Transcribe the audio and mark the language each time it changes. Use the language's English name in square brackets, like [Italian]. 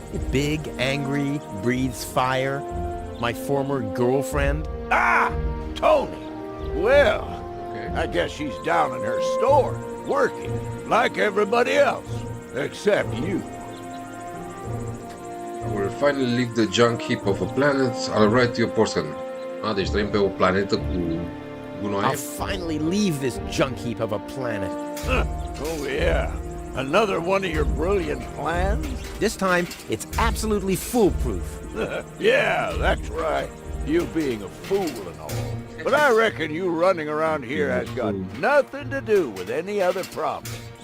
[English] Big, angry, breathes fire. My former girlfriend. Ah, Tony. Well, Okay. I guess she's down in her store, working, like everybody else, except you. I will finally leave the junk heap of a planet. I'll write you a postcard. [Romanian] Deci trăim pe o planetă cu gunoi. [English] I'll finally leave this junk heap of a planet. Oh, yeah. Another one of your brilliant plans? This time, it's absolutely foolproof. Yeah, that's right. You being a fool and all. But I reckon you running around here has got nothing to do with any other problems.